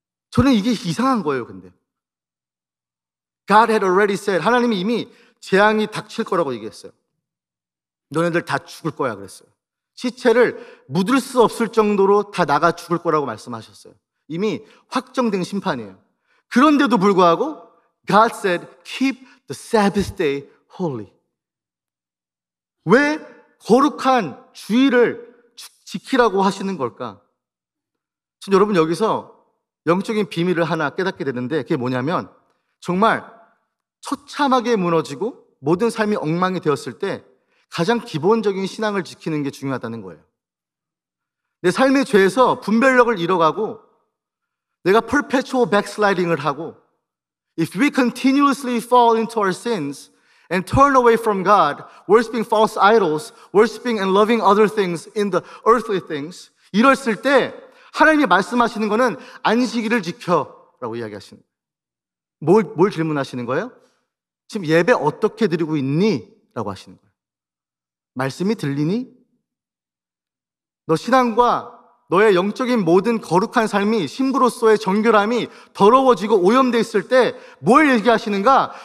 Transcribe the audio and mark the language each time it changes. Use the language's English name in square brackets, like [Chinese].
[Korean] 저는 이게 이상한 거예요, 근데. [English] God had already said, [Korean] 하나님이 이미 재앙이 닥칠 거라고 얘기했어요. 너네들 다 죽을 거야 그랬어요. 시체를 묻을 수 없을 정도로 다 나가 죽을 거라고 말씀하셨어요. 이미 확정된 심판이에요. 그런데도 불구하고 [English] God said, keep the Sabbath day holy. [Korean] 왜 거룩한 주일을 지키라고 하시는 걸까? 지금 여러분 여기서 영적인 비밀을 하나 깨닫게 되는데 그게 뭐냐면 정말 처참하게 무너지고 모든 삶이 엉망이 되었을 때 가장 기본적인 신앙을 지키는 게 중요하다는 거예요. 내 삶의 죄에서 분별력을 잃어가고 내가 perpetual backsliding을 하고 [English] if we continuously fall into our sins and turn away from God, worshiping false idols, worshiping and loving other things in the earthly things, [Korean] 이랬을 때 하나님이 말씀하시는 거는 안식일을 지켜라고 이야기하시는 거예요. 뭘 질문하시는 거예요? 지금 예배 어떻게 드리고 있니? 라고 하시는 거예요. 말씀이 들리니? 너 신앙과 너의 영적인 모든 거룩한 삶이 신부로서의 정결함이 더러워지고 오염되어 있을 때 뭘 얘기하시는가?